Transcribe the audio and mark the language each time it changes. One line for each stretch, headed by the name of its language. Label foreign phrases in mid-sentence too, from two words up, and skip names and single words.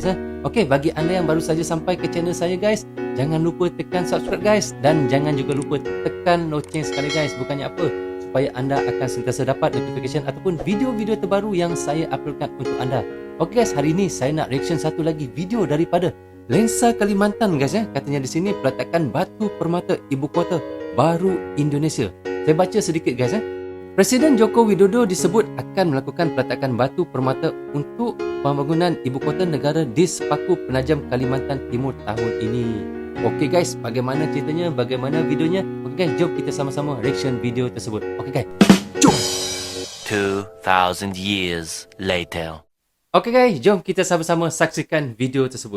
Malay: Okey, bagi anda yang baru saja sampai ke channel saya guys, jangan lupa tekan subscribe guys dan jangan juga lupa tekan loceng sekali guys. Bukannya apa? Supaya anda akan sentiasa dapat notification ataupun video-video terbaru yang saya uploadkan untuk anda. Okey guys, hari ini saya nak reaction satu lagi video daripada Lensa Kalimantan guys. Katanya di sini peletakan batu permata ibu kota baru Indonesia. Saya baca sedikit guys.
Indonesian: Presiden Joko Widodo disebut akan melakukan peletakan batu permata untuk pembangunan ibu kota negara di Sepaku Penajam Kalimantan Timur tahun ini.
Malay: Okey guys, bagaimana ceritanya? Bagaimana videonya? Okey guys, jom kita sama-sama reaction video tersebut. Okey guys, jom.
English: 2,000 years later.
Malay: Okey guys, jom kita sama-sama saksikan video tersebut.